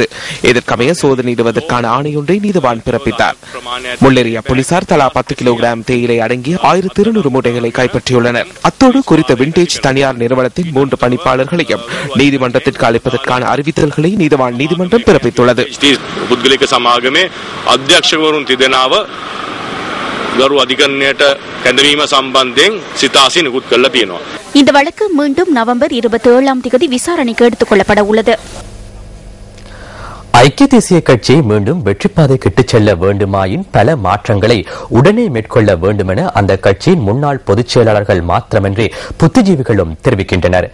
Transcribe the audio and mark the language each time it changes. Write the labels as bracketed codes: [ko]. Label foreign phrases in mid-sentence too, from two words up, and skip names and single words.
[ta] இதற்கமைய சோதனையிடுவதற்கான ஆணை ஒன்றை நீதவான் பிறப்பித்தார். முள்ளேறிய போலீசார் தலா 10 கிலோகிராம் தேயிலை அடங்கிய 1200 மூட்டைகளை கைப்பற்றியுள்ளனர். அத்தோடு குறித்த விண்டேஜ் தனியார் நிறுவனத்தின் 3 பணிப்பாளர்களையும் நீதிமன்றத்திற்கு அளிப்பதற்கான அறிவித்தல்களை நீதவான் நீதிமன்றம் பிறப்பித்துள்ளது. [si] පුද්ගලික සමාගමේ අධ්‍යක්ෂකවරුන් තිදෙනාව ගරු අධිකරණයට කැඳවීම සම්බන්ධයෙන් සිතාසි නිකුත් කළා තියෙනවා. [ta] இந்த வழக்கு மீண்டும் நவம்பர் 27ஆம் தேதி விசாரணைக்கு எடுத்துக் கொள்ளப்பட உள்ளது. ஐக்கிய தேசிய கட்சி மீண்டும் வெற்றிப்பாதைக்கு இட்டுச் செல்ல வேண்டுமாயின் பல மாற்றங்களை உடனே மேற்கொள்ள வேண்டுமென அந்த கட்சியின் முன்னாள் பொதுச் செயலாளர்கள் மாத்திரமின்றி புத்திஜீவிகளும் தெரிவிக்கின்றனர்.